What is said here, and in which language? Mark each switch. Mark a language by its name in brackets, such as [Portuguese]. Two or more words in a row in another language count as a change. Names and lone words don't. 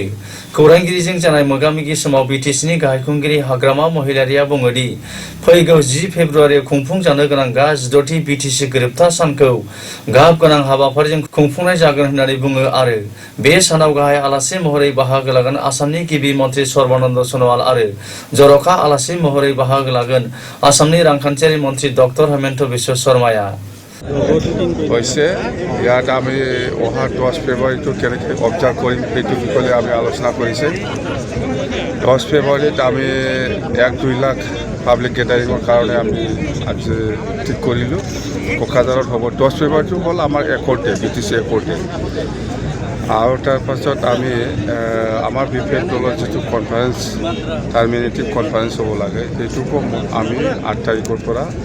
[Bodo] खौरांगिरिजों जानाय मोगा-मोगि समाव बिटिसिनि गाहाय खुंगिरि हाग्रामा महिलारिया बुङोदि फैगौ 10 फेब्रुआरियाव खुंफुंजानो गोनां गा 16थि बिटिसि गोरोबथा सानखौ गाब गोनां हाबाफारिजों खुंफुंनाय जागोन होननानै बुङो आरो बे सानाव गाहाय आलासि महरै बाहागो लागोन आसामनि गिबि मन्त्रि सर्बानन्द सन'वाल आरो जर'खा आलासि महरै बाहागो लागोन आसामनि रांखान्थियारि मन्त्रि डक्टर हेमन्त बिश्व शर्माया। [Assamese] হৈছে ইয়াত আমি অহা 10 ফেব্ৰুৱাৰীটো কেনেকৈ অবজাৰ্ভ কৰিম সেইটো বিষয়ে আমি আলোচনা কৰিছে। 10 ফেব্ৰুৱাৰীত আমি 1-2 লাখ [English] public gatheringৰ [Assamese] কাৰণে আমি আজি ঠিক কৰিলোঁ। কোকৰাঝাৰত হ'ব 10 ফেব্ৰুৱাৰীটো হ'ল আমাৰ একৰ্টে বিটিচি একৰ্টে আৰু তাৰপাছত আমি আমাৰ বিপিএফ দলৰ যিটো [English] conference terminative conference [Assamese] হ'ব লাগে সেইটোকো আমি 8 তাৰিখৰ পৰা